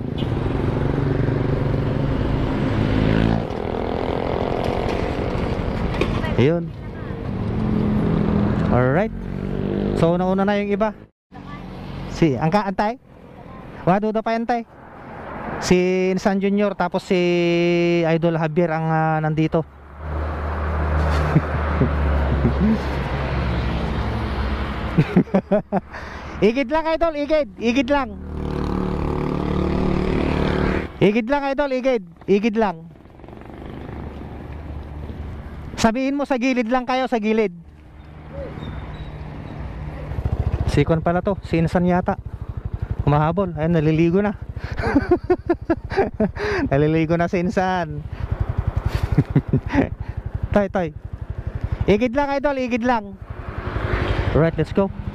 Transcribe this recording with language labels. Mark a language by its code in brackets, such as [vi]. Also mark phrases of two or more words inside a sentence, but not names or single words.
[tl] Ayun. Alright. So nauna na yung iba. Si Antay. Waduda pa Antay. Si San Junior, tapos si Idol Javier ang nandito. [ilo] Igid lang Idol, igid. Igid lang. Igid lang Idol, igid. Igid lang. [tl] Sabihin mo sa gilid lang kayo, sa gilid. Sikon pala to, si Insan yata. Humahabol, ayun, naliligo na. Naliligo na si Insan. Tay. [ilo] Igid lang Idol, igid lang. [en] Alright, let's go.